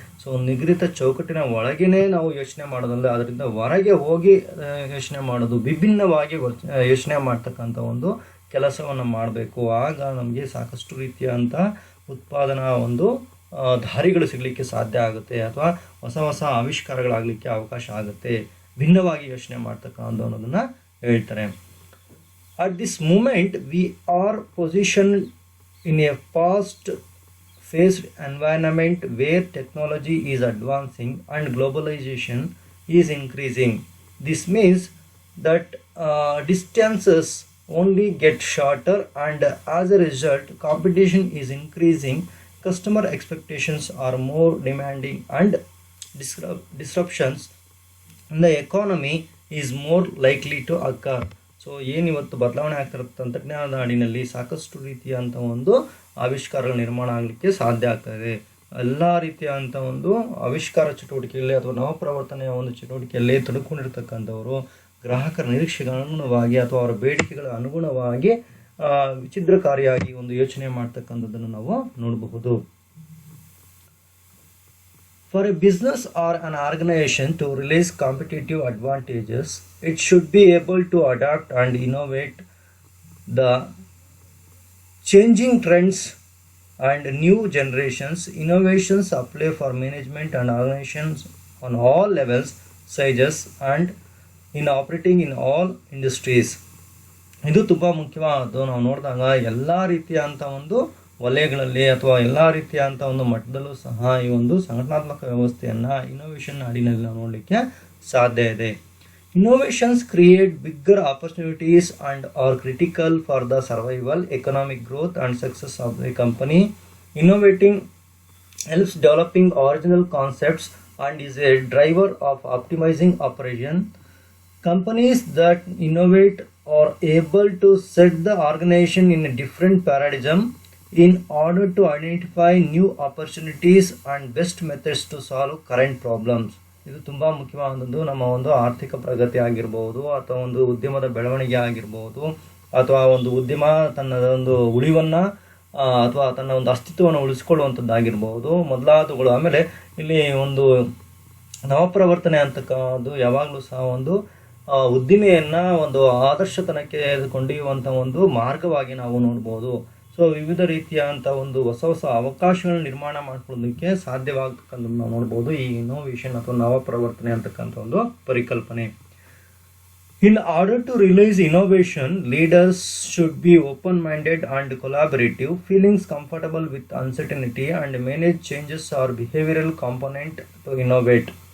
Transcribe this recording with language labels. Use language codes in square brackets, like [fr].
[kn] So ನಿಗದಿತ ಚೌಕಟ್ಟಿನ ಒಳಗೇ ನಾವು ಯೋಚನೆ ಮಾಡೋದಲ್ಲ, ಅದರಿಂದ ಹೊರಗೆ ಹೋಗಿ ಯೋಚನೆ ಮಾಡೋದು, ವಿಭಿನ್ನವಾಗಿ ಯೋಚನೆ ಮಾಡ್ತಕ್ಕಂಥ ಒಂದು ಕೆಲಸವನ್ನು ಮಾಡಬೇಕು. ಆಗ ನಮಗೆ ಸಾಕಷ್ಟು ರೀತಿಯಾದಂಥ ಉತ್ಪಾದನಾ ಒಂದು ದಾರಿಗಳು ಸಿಗಲಿಕ್ಕೆ ಸಾಧ್ಯ ಆಗುತ್ತೆ ಅಥವಾ ಹೊಸ ಹೊಸ ಆವಿಷ್ಕಾರಗಳಾಗಲಿಕ್ಕೆ ಅವಕಾಶ ಆಗುತ್ತೆ. ಭಿನ್ನವಾಗಿ ಯೋಚನೆ ಮಾಡ್ತಕ್ಕಂಥ ಅನ್ನೋದನ್ನು ಹೇಳ್ತಾರೆ. [en] At this moment we are position in a fast-paced environment where technology is advancing and globalization is increasing. This means that distances only get shorter, and as a result, competition is increasing. Customer expectations are more demanding, and disruptions in the economy is more likely to occur. [kn] So ಏನಿವತ್ತು ಬದಲಾವಣೆ ಆಗ್ತಿರೋ ತಂತ್ರಜ್ಞಾನದ ಅಡಿನಲ್ಲಿ ಸಾಕಷ್ಟು ರೀತಿಯಂಥ ಒಂದು ಆವಿಷ್ಕಾರಗಳ ನಿರ್ಮಾಣ ಆಗಲಿಕ್ಕೆ ಸಾಧ್ಯ ಆಗ್ತದೆ. ಎಲ್ಲ ರೀತಿಯಾದಂಥ ಒಂದು ಆವಿಷ್ಕಾರ ಚಟುವಟಿಕೆಯಲ್ಲಿ ಅಥವಾ ನವಪ್ರವರ್ತನೆಯ ಒಂದು ಚಟುವಟಿಕೆಯಲ್ಲಿ ತೊಡಕೊಂಡಿರ್ತಕ್ಕಂಥವರು ಗ್ರಾಹಕರ ನಿರೀಕ್ಷೆಗೆ ಅನುಗುಣವಾಗಿ ಅಥವಾ ಅವರ ಬೇಡಿಕೆಗಳ ಅನುಗುಣವಾಗಿ ವಿಚಿದ್ರಕಾರಿಯಾಗಿ ಒಂದು ಯೋಚನೆ ಮಾಡ್ತಕ್ಕಂಥದ್ದನ್ನು ನಾವು ನೋಡಬಹುದು. [en] For a business or an organization to realize competitive advantages, it should be able to adapt and innovate the changing trends and new generations. Innovations apply for management and organizations on all levels, sizes, and in operating in all industries. [kn] ಇದು ತುಂಬ ಮುಖ್ಯವಾದದ್ದು. ನಾವು ನೋಡಿದಾಗ ಎಲ್ಲ ರೀತಿಯಾದಂಥ ಒಂದು ವಲಯಗಳಲ್ಲಿ ಅಥವಾ ಎಲ್ಲ ರೀತಿಯಾದಂಥ ಒಂದು ಮಟ್ಟದಲ್ಲೂ ಸಹ ಈ ಒಂದು ಸಂಘಟನಾತ್ಮಕ ವ್ಯವಸ್ಥೆಯನ್ನು ಇನೋವೇಷನ್ ಅಡಿನಲ್ಲಿ ನಾವು ನೋಡಲಿಕ್ಕೆ ಸಾಧ್ಯ ಇದೆ. [en] Innovations create bigger opportunities and are critical for the survival, economic growth and success of the company. Innovating helps developing original concepts and is a driver of optimizing operation. Companies that innovate are able to set the organization in a different paradigm in order to identify new opportunities and best methods to solve current problems. [kn] ಇದು ತುಂಬ ಮುಖ್ಯವಾದದ್ದು. ನಮ್ಮ ಒಂದು ಆರ್ಥಿಕ ಪ್ರಗತಿ ಆಗಿರ್ಬೋದು ಅಥವಾ ಒಂದು ಉದ್ಯಮದ ಬೆಳವಣಿಗೆ ಆಗಿರ್ಬೋದು ಅಥವಾ ಒಂದು ಉದ್ಯಮ ತನ್ನ ಒಂದು ಉಳಿವನ್ನು ಅಥವಾ ತನ್ನ ಒಂದು ಅಸ್ತಿತ್ವವನ್ನು ಉಳಿಸ್ಕೊಳ್ಳುವಂಥದ್ದಾಗಿರ್ಬೋದು ಮೊದಲಾದವುಗಳು. ಆಮೇಲೆ ಇಲ್ಲಿ ಒಂದು ನವಪ್ರವರ್ತನೆ ಅಂತಕ್ಕಂಥದ್ದು ಯಾವಾಗಲೂ ಸಹ ಒಂದು ಉದ್ದಿಮೆಯನ್ನು ಒಂದು ಆದರ್ಶತನಕ್ಕೆ ಕೊಂಡೊಯ್ಯುವಂಥ ಒಂದು ಮಾರ್ಗವಾಗಿ ನಾವು ನೋಡ್ಬೋದು. ಸೊ ವಿವಿಧ ರೀತಿಯಾದಂಥ ಒಂದು ಹೊಸ ಹೊಸ ಅವಕಾಶಗಳನ್ನ ನಿರ್ಮಾಣ ಮಾಡ್ಕೊಳ್ಳೋದಕ್ಕೆ ಸಾಧ್ಯವಾಗ್ತಕ್ಕಂಥದ್ದು ನಾವು ನೋಡ್ಬೋದು ಈ ಇನೋವೇಷನ್ ಅಥವಾ ನವಪ್ರವರ್ತನೆ ಅಂತಕ್ಕಂಥ ಒಂದು ಪರಿಕಲ್ಪನೆ. [en] In order to realize innovation, leaders should be open-minded and collaborative, feeling comfortable with uncertainty and manage changes or behavioral component to innovate.